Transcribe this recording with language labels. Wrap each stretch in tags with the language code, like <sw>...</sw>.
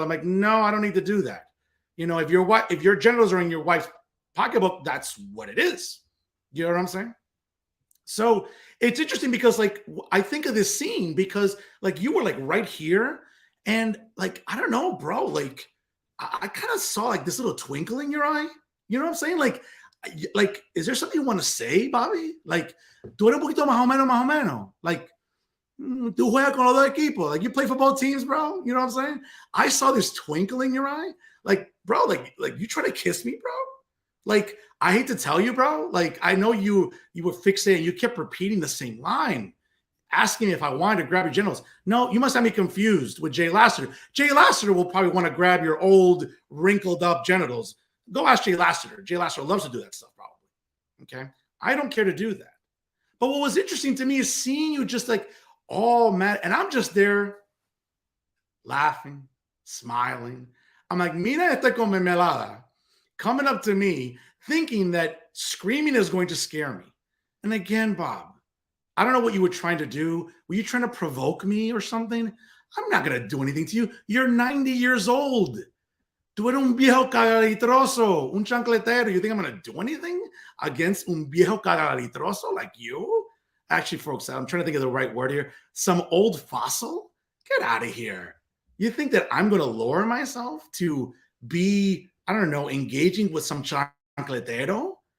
<en>I'm like, no, I don't need to do that. You know, if your genitals are in your wife's pocketbook, that's what it is. You know what I'm saying? So it's interesting because, like, I think of this scene because, like, you were like right here, and like, I don't know, bro, like, I kind of saw like this little twinkle in your eye. You know what I'm saying? Like, is there something you want to say, Bobby?</en> <es>Like, tú eres un poquito más o menos. Like, tú juegas con los dos equipos.</es> <en>Like, you play for both teams, bro. You know what I'm saying? I saw this twinkle in your eye. Like, bro, like you trying to kiss me, bro? Like, I hate to tell you, bro. Like, I know you were fixated. You kept repeating the same line, asking me if I wanted to grab your genitals. No, you must have me confused with Jay Lassiter. Jay Lassiter will probably want to grab your old, wrinkled up genitals. Go ask Jay Lassiter. Jay Lassiter loves to do that stuff, probably. Okay? I don't care to do that. But what was interesting to me is seeing you just like all mad, and I'm just there laughing, smiling. I'm like, mira esta con mermelada, coming up to me, thinking that screaming is going to scare me. And again, Bob, I don't know what you were trying to do. Were you trying to provoke me or something? I'm not going to do anything to you. You're 90 years old.</en> <es>Tú eres un viejo cagalitroso, un chancletero.</es> <en>You think I'm going to do anything against un viejo cagalitroso like you? Actually, folks, I'm trying to think of the right word here. Some old fossil? Get out of here. You think that I'm going to lower myself to be, I don't know, engaging with some chancletero?</en>